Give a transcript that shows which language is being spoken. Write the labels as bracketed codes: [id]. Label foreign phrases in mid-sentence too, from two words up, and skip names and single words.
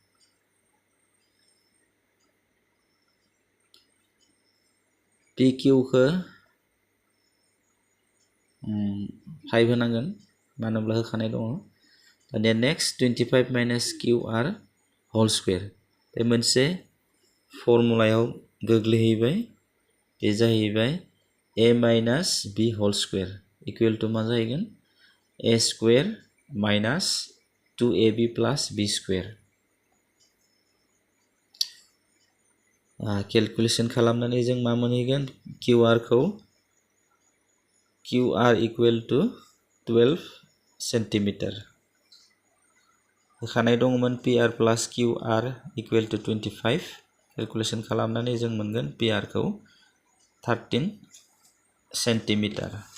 [brx] p q खौ 5 होनांगोन मानो होनब्ला होखानाय दङ दानिया नेक्स्ट [en] 25 minus q r whole square [brx] बे मोनसे फर्मुलायाव गोग्लैहैबाय बे जाहैबाय [en] a minus b whole square equal to [brx] मा जाहैगोन [en] a square minus 2ab plus b square [brx] कैलकुलेशन खालामनानै जों मा मोनहैगोन q r खौ [en] q r equal to 12 centimetre [brx] होखानाय दङमोन [en] p r plus q r equal to 25 [brx] कैलकुलेशन खालामनानै जों मोनगोन p r खौ 13 सेन्टिमिटार